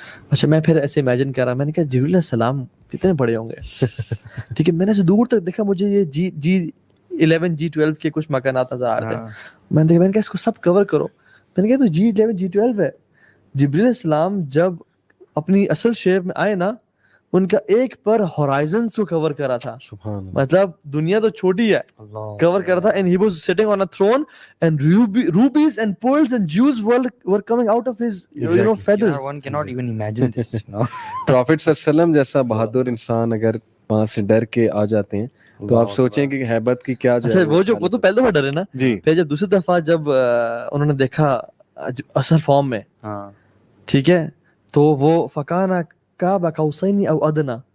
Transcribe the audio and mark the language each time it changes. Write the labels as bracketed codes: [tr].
[ur] اچھا میں پھر ایسے امیجن کر رہا, میں نے کہا جبریل علیہ السلام کتنے بڑے ہوں گے, ٹھیک ہے. میں نے دور تک دیکھا, مجھے یہ G11 G12 کے کچھ مکانات نظر آ رہے تھے. میں نے کہا اس کو سب کور کرو. میں نے کہا تو G11 G12 ہے. جبریل علیہ السلام جب اپنی اصل شیپ میں آئے نا, ان کا ایک پر ہورائزنز کو کور کرا تھا, مطلب دنیا تو چھوٹی ہے, کور کرا تھا. [en] and he was sitting on a throne and rubies and pearls and jewels were coming out of his feathers. One cannot even imagine this. [ur] Profit صلی اللہ علیہ وسلم جیسا بہادر انسان اگر وہاں سے ڈر کے آ جاتے ہیں تو آپ سوچیں کہ ہیبت کی کیا جو ہے. وہ تو پہلے دفعہ ڈرے نا جی, پھر جب دوسری دفعہ جب انہوں نے دیکھا اصل فارم میں, ٹھیک ہے, تو وہ [ar] فکانا قاب قوسین او ادنی.